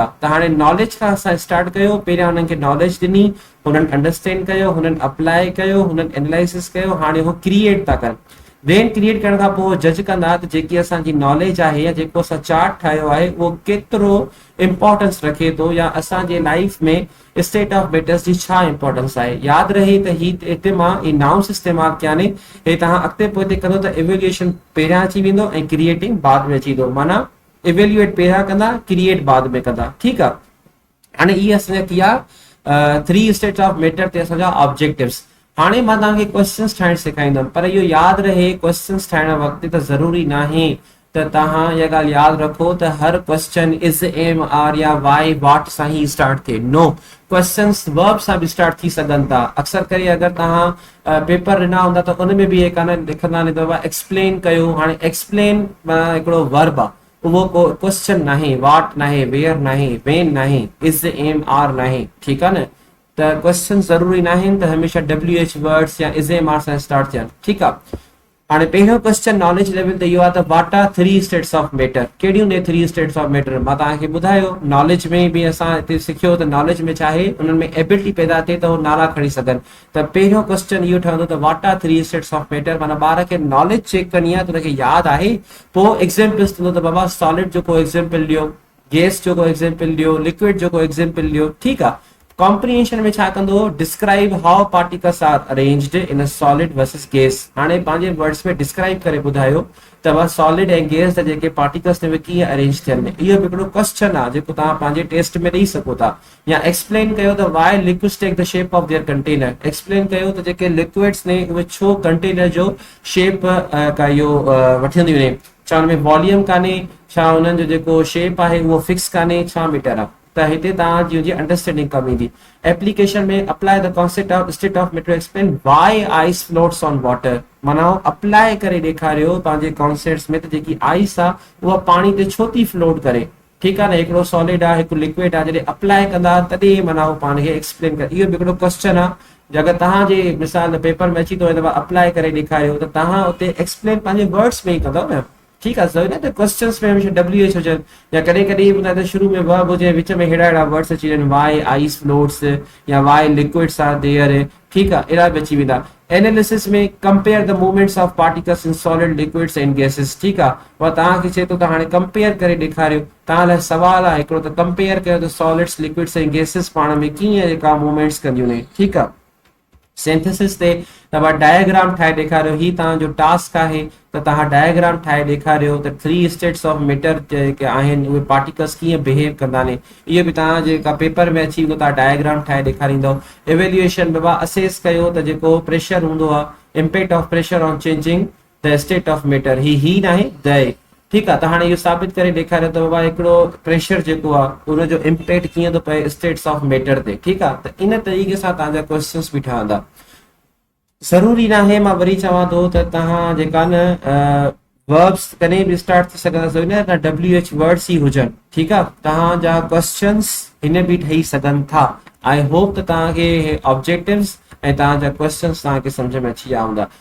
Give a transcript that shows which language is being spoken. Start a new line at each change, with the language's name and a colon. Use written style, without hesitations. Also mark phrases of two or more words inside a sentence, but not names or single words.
Sindhi: त हाणे नॉलेज खां असां स्टार्ट कयो, पहिरियां हुननि खे नॉलेज ॾिनी, हुननि अंडरस्टैंड कयो, हुननि अप्लाई कयो, हुननि एनालिसिस कयो, हाणे उहो क्रिएट था कनि। देन क्रिएट करण खां पोइ जज कंदा त जेकी असांजी नॉलेज आहे या जेको असां चार्ट ठाहियो आहे उहो केतिरो इंपॉर्टेंस रखे थो, या असांजे लाइफ में
English: state of matters
Sindhi: जी छा इंपॉर्टेंस आहे। यादि रहे त हिते मां ई नाउंस इस्तेमालु कया आहिनि, हे तव्हां अॻिते पोइ कंदो त इवेल्युएशन पहिरियां अची वेंदो ऐं क्रिएटिंग बाद में अची वेंदो, माना इवेल्युएट पहिरियां कंदा, क्रिएट बाद में कंदा। ठीकु आहे, हाणे इहे असांजा थी विया 3
English: states of matter
Sindhi: ते असांजा ऑब्जेक्टिव्स। हाणे मां तव्हांखे क्वेश्चन्स ठाहिण सेखारींदुमि, पर इहो यादि रहे क्वेश्चन्स ठाहिण वक़्तु त ज़रूरी न आहे त तव्हां इहा ॻाल्हि यादि रखो त हर
English: question is am are
Sindhi: या
English: why what
Sindhi: सां ई स्टार्ट थिए। नो, क्वेश्चन्स वर्ब सां बि स्टार्ट थी सघनि था। अक्सर करे अगरि तव्हां पेपर ॾिना हूंदा त उन में बि हे कान लिखंदा आहिनि त एक्सप्लेन कयो। हाणे एक्सप्लेन हिकिड़ो वर्ब आहे, उहो को क्वेश्चन न आहे, वाट न आहे, वेयर न आहे, वेन न आहे,
English: is am are
Sindhi: न आहे। ठीकु आहे न, त क्वेश्चन ज़रूरी न आहिनि त हमेशह
English: WH words
Sindhi: या
English: is am are
Sindhi: सां स्टार्ट थियनि। ठीकु आहे, हाणे पहिरियों क्वेश्चन
English: knowledge level
Sindhi: ते इहो आहे त
English: what are 3 states of matter.
Sindhi: कहिड़ियूं ने 3
English: states of matter
Sindhi: मां तव्हांखे ॿुधायो। नॉलेज में बि असां हिते सिखियो त नॉलेज में छा आहे, उन्हनि में एबिलिटी पैदा थिए त उहो नाला खणी सघनि। त पहिरियों क्वेश्चन इहो ठहंदो त
English: what are 3 states of matter,
Sindhi: माना ॿार खे नॉलेज चेक करणी आहे त हुनखे यादि आहे। पोइ एग्जाम्पल्स थींदो त बाबा सॉलिड जो को एग्जाम्पल ॾियो, गैस जो को एग्जाम्पल ॾियो, लिक्विड जो को एग्जाम्पल ॾियो। ठीकु आहे, कॉम्प्रिहेंशन में छा कंदो,
English: describe how particles are arranged in a solid versus gas.
Sindhi: हाणे पंहिंजे वर्ड्स में डिस्क्राइब करे ॿुधायो त वह सॉलिड ऐं गैस जा जेके पार्टिकल्स ने कीअं अरेंज थियनि। इहो हिकिड़ो क्वेश्चन आहे जेको तव्हां पंहिंजे टेस्ट में ॾेई सघो था। या एक्सप्लेन कयो त
English: why liquids take the shape of their container.
Sindhi: एक्सप्लेन कयो त जेके लिक्विड्स ने उहे छो कंटेनर जो शेप इहो वठंदियूं आहिनि। छा हुन में वॉल्यूम कान्हे, छा हुननि जो जेको शेप आहे उहो फिक्स कान्हे, छा मीटर आहे। त हिते तव्हांजी अंडरस्टैंडिंग कम ईंदी।
English: एप्लीकेशन में apply the concept of state of matter, explain why ice floats on water.
Sindhi: माना अप्लाई करे ॾेखारियो पंहिंजे कॉन्सेप्ट्स में त जेकी आइस आहे उहा पाणी ते छो थी फ्लोट करे। ठीकु आहे न, हिकिड़ो सॉलिड आहे, हिकु लिक्विड आहे, जॾहिं अप्लाई कंदा तॾहिं माना उहो पाण खे एक्सप्लेन करे। इहो बि हिकिड़ो क्वेश्चन आहे। अगरि तव्हांजे मिसाल पेपर में अची थो वञे त अप्लाई करे ॾेखारियो त तव्हां उते एक्सप्लेन पंहिंजे वर्ड्स में ई कंदव न। ठीकु आहे, ज़रूरी न त क्वेश्चन्स में हमेशह WH हुजनि, या कॾहिं कॾहिं ॿुधाए त शुरू में वर्ब हुजे, विच में हेड़ा हेड़ा वर्ड्स अची वञनि,
English: why ice floats या why liquids are there.
Sindhi: ठीकु आहे, अहिड़ा बि अची वेंदा।
English: एनालिसिस में compare the movements of particles in solid liquids and gases.
Sindhi: ठीकु आहे, उहा तव्हांखे चए थो त हाणे कंपेयर करे ॾेखारियो। तव्हां लाइ सुवाल आहे हिकिड़ो त कंपेयर कयो त सॉलिड्स लिक्विड्स ऐं गैसेस पाण में कीअं जेका मूवमेंट्स कंदियूं आहिनि। ठीकु आहे, सिंथेसिस ते तव्हां डायग्राम ठाहे ॾेखारियो। ही तव्हांजो टास्क आहे त तव्हां डायग्राम ठाहे ॾेखारियो त 3
English: states of matter
Sindhi: जेके आहिनि उहे पार्टिकल्स कीअं बिहेव कंदा आहिनि। इहो बि तव्हां जेका पेपर में अची वेंदो तव्हां डायग्राम ठाहे ॾेखारींदव। इवेल्युएशन में असेस कयो त जेको प्रेशर हूंदो आहे,
English: impact of pressure on changing the state of matter,
Sindhi: ही न आहे
English: द।
Sindhi: ठीकु आहे, त हाणे इहो साबित करे ॾेखारियो त बाबा हिकिड़ो प्रेशर जेको आहे उनजो इम्पैक्ट कीअं थो पए
English: states of matter
Sindhi: ते। ठीकु आहे, त इन तरीक़े सां तव्हांजा क्वेश्चन्स बि ठहंदा। ज़रूरी न आहे, मां वरी चवां थो त तव्हां जेका न वर्ब्स कॾहिं बि स्टार्ट थी सघंदा, ज़रूरी न त
English: WH words
Sindhi: ई हुजनि। ठीकु आहे, तव्हांजा क्वेश्चन्स हिन बि ठही सघनि था।
English: I hope
Sindhi: त तव्हांखे ऑब्जेक्टिव्स ऐं तव्हांजा क्वेश्चन्स तव्हांखे सम्झ में अची विया हूंदा।